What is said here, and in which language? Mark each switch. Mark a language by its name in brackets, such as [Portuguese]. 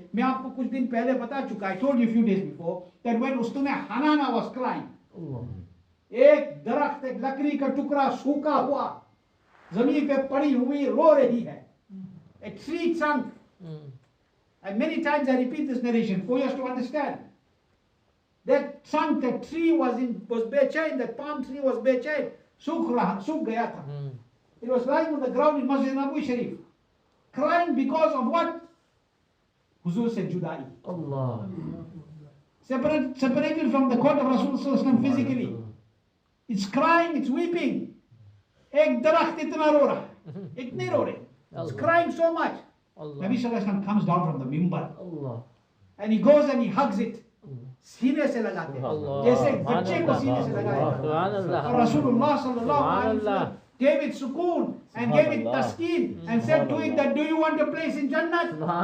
[Hindi] मैं आपको कुछ दिन पहले बता चुका. [English] I told you a few days before that when उस्तुने हनाना was crying, [Hindi] एक दरख्त एक लकड़ी का टुकड़ा सूखा हुआ जमीन पे पड़ी हुई रो रही है. [English] A tree trunk, and many times I repeat this narration for us to understand. That trunk, that tree was bechain, that palm tree was bechain, [Hindi] सूख गया था. [English] It was lying on the ground in Masjid-e-Awliya Sharif, crying because of what? Huzur said Judai. Allah. Separated from the court of Rasulullah physically. It's crying, it's weeping. [Hindi] Ek darakht itna ro raha hai. Ek nahi ro rahe. [English] It's crying so much. Nabi Sallallahu Alaihi Wasallam comes down from the mimbar. And he goes and he hugs it. [Hindi] सीने से लगाते हैं जैसे बच्चे को सीने से लगाते हैं. [English] और रसूलुल्लाह सल्लल्लाहु अलैहि वसल्लम gave it sukoon and gave it taskin and said to it that do you want a place in Jannat?